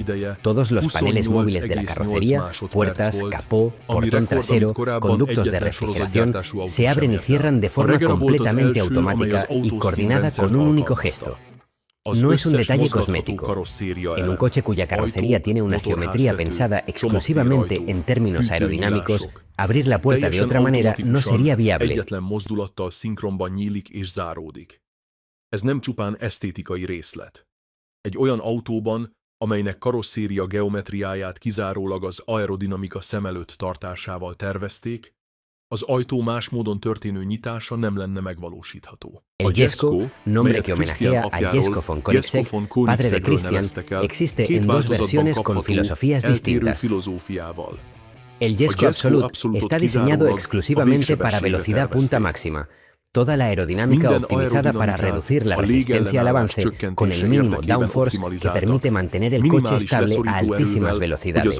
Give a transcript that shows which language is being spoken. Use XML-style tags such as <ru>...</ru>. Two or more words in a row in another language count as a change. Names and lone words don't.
<es>Todos los paneles móviles de la carrocería, puertas, capó, portón trasero, conductos de refrigeración, se abren y cierran de forma completamente automática y coordinada con un único gesto. No es un detalle cosmético. En un coche cuya carrocería tiene una geometría pensada exclusivamente en términos aerodinámicos, abrir la puerta de otra manera no sería viable.</es> <hu>Egyetlen mozdulattal szinkronban nyílik és záródik. Ez nem csupán esztétikai részlet. Egy olyan autóban, amelynek karosszéria geometriáját kizárólag az aerodinamika szem előtt tartásával tervezték, az ajtó más módon történő nyitása nem lenne megvalósítható.</hu> <es>El Jesko, nombre que homenajea a Jesko von Koenigsegg, padre de Christian, existe en dos versiones con filosofías distintas. El Jesko Absolute está diseñado exclusivamente para velocidad punta máxima. Toda la aerodinámica optimizada para reducir la resistencia al avance con el mínimo downforce que permite mantener el coche estable a altísimas velocidades.</es>